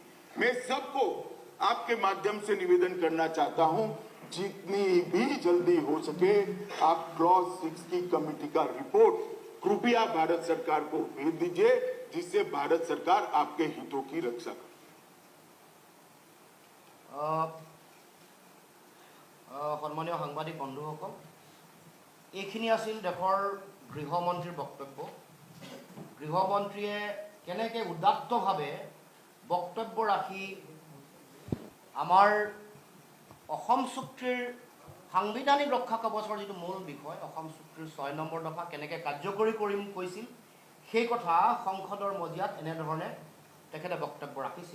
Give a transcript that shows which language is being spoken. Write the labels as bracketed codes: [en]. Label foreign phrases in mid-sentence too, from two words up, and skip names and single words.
[hi] मैं सबको आपके माध्यम से निवेदन करना चाहता हूं, जितनी भी जल्दी हो सके आप क्लॉज 6 की कमेटी का रिपोर्ट कृपया भारत सरकार को भेज दीजिए, जिससे भारत सरकार आपके हितों की रक्षा करे। [as] সন্মানীয় সাংবাদিক বন্ধুসকল, এইখিনি আছিল দেশৰ গৃহমন্ত্ৰীৰ বক্তব্য। গৃহমন্ত্ৰীয়ে কেনেকৈ উদাত্তভাৱে বক্তব্য ৰাখি আমাৰ অসম চুক্তিৰ সাংবিধানিক ৰক্ষা কৱচৰ যিটো মূল বিষয়, অসম চুক্তিৰ 6 নম্বৰ দফা কেনেকৈ কাৰ্যকৰী কৰিম কৈছিল, সেই কথা সংসদৰ মজিয়াত এনেধৰণে তেখেতে বক্তব্য ৰাখিছিল।